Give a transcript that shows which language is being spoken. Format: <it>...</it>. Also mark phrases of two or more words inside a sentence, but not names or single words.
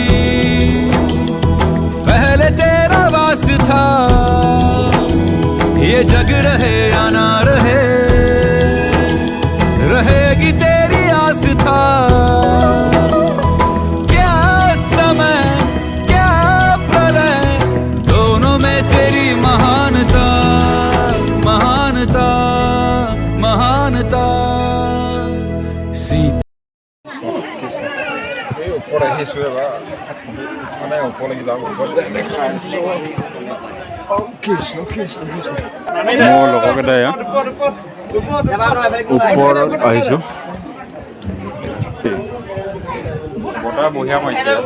<hi>पहले तेरा वास था, ये जग रहे या ना रहे, रहेगी तेरी आस था। क्या समय क्या प्रलय, दोनों में तेरी महानता महानता महानता।</hi> <as>ওপৰত আহিছোঁ এবাৰ, মানে ওপৰলৈ যাওঁ। মোৰ লগৰকেইটাই ওপৰত আহিছোঁ বতাহ বঢ়িয়া মাৰিছে</as>